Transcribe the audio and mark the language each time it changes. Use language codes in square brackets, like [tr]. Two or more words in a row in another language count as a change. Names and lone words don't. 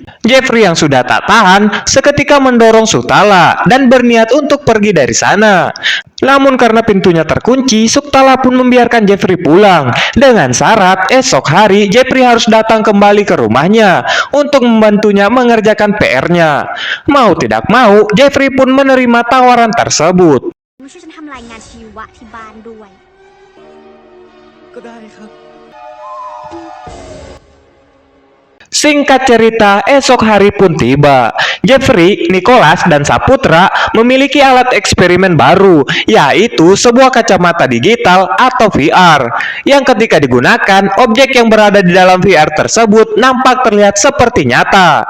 [id] Jeffrey yang sudah tak tahan seketika mendorong Suktala dan berniat untuk pergi dari sana. Namun karena pintunya terkunci, Suktala pun membiarkan Jeffrey pulang dengan syarat esok hari Jeffrey harus datang kembali ke rumahnya untuk membantunya mengerjakan PR-nya. Mau tidak mau, Jeffrey pun menerima tawaran tersebut. [th] ช่วยฉันทำรายงานชีวะที่บ้านด้วย ก็ได้ครับ [id] Singkat cerita, esok hari pun tiba. Jeffrey, Nicholas, dan Saputra memiliki alat eksperimen baru, yaitu sebuah kacamata digital atau VR, yang ketika digunakan, objek yang berada di dalam VR tersebut nampak terlihat seperti nyata.